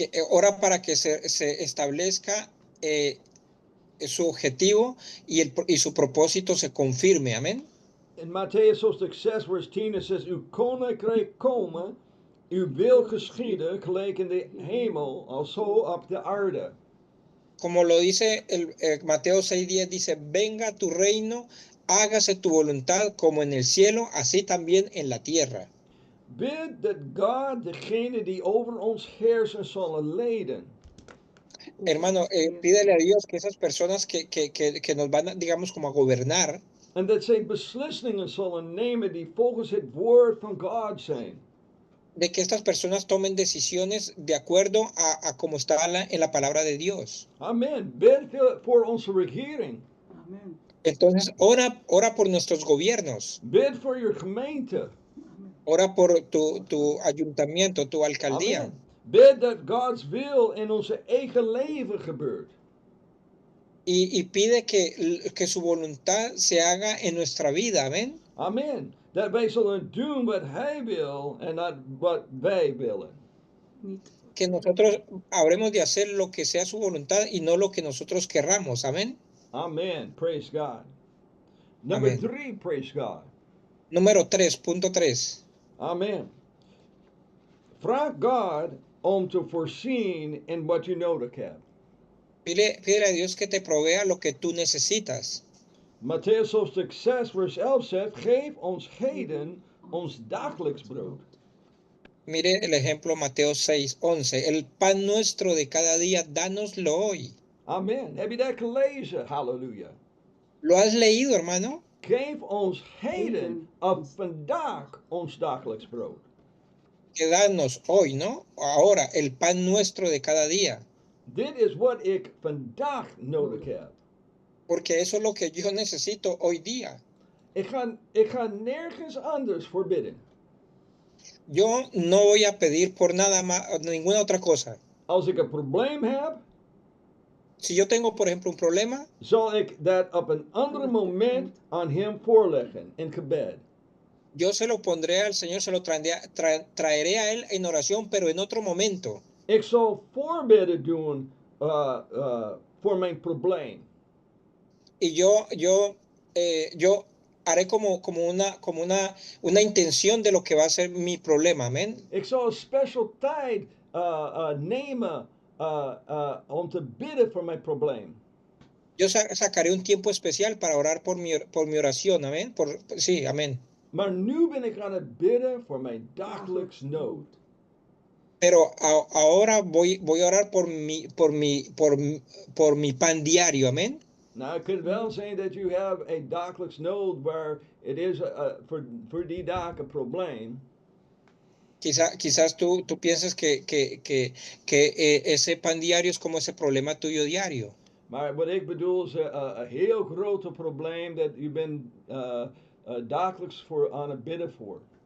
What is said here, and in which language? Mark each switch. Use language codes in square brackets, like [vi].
[es] Ora para que se establezca su objetivo y su propósito se confirme, amén. [nl] In Matthäus hoofdstuk 6 vers 10 [en] says, [nl] uw koninkrijk komen, uw wil geschieden, gelijk in de hemel, alzo op de aarde. [es] Como lo dice Mateo 6:10, dice, venga tu reino, hágase tu voluntad como en el cielo, así también en la tierra. [nl] Bid dat God degene die over ons heersen zullen leiden. [es] Hermano, pídele a Dios que esas personas que nos van, digamos, como a gobernar. [nl] En dat zij beslissingen zullen nemen die volgens het woord van God zijn. [es] De que estas personas tomen decisiones de acuerdo a como está en la palabra de Dios. [nl] Amen. Bid voor onze regering. Amen. [es] Entonces, ora por nuestros gobiernos. [nl] Bid voor je gemeente. [es] Ora por tu ayuntamiento, tu alcaldía. Amen. [nl] Bid dat God's wil in onze eigen leven gebeurt. [es] Y pide que su voluntad se haga en nuestra vida, amén. Amen. [nl] Dat wij zullen doen wat Hij wil en niet wat wij willen. Niet. [es] Que nosotros habremos de hacer lo que sea su voluntad y no lo que nosotros querramos, amén. [en] Amen. Praise God. Number Amen. 3, praise God. [es] Número 3.3. Amen. [nl] Vraag God om te voorzien in wat je nodig hebt. [es] Pídele a Dios que te provea lo que tú necesitas. [nl] Matthäus hoofdstuk 6 vers 11 zegt, geef ons heden ons dagelijks brood. [es] Mire el ejemplo Mateo 6:11. El pan nuestro de cada día, dánoslo hoy. [nl] Amen. Heb je dat gelezen? Halleluja. [es] ¿Lo has leído, hermano? [nl] Geef ons heden op vandaag ons dagelijks brood. [es] Que danos hoy, ¿no? Ahora, el pan nuestro de cada día. [nl] Dit is wat ik vandaag nodig heb. [es] Porque eso es lo que yo necesito hoy día. [nl] Ik ga nergens anders voor bidden. [es] Yo no voy a pedir por nada más, ninguna otra cosa. [nl] Als ik een probleem heb, [es] Si yo tengo, por ejemplo, un problema, [nl] zal ik dat op een ander moment aan hem voorleggen in gebed. [es] yo se lo pondré al Señor, se lo traeré a Él en oración, pero en otro momento. [nl] Ik zal voorbidden doen voor mijn probleem. [es] Y yo haré como una intención de lo que va a ser mi problema, amén. [nl] Ik zal een special tijd nemen om te bidden voor mijn probleem. [es] Yo sacaré un tiempo especial para orar por mi oración, amén. Sí, amén. [nl] Maar nu ben ik aan het bidden voor mijn dagelijks nood. [es] Pero ahora voy a orar por mi pan diario, amén. [nl] Nou, het kan wel zijn dat u hebt een dagelijks nood waar het is voor die dag een probleem. [es] Quizás tú piensas que ese pan diario es como ese problema tuyo diario. [nl] Maar wat ik bedoel is een heel groot probleem dat u bent dagelijks voor aan het bidden voor.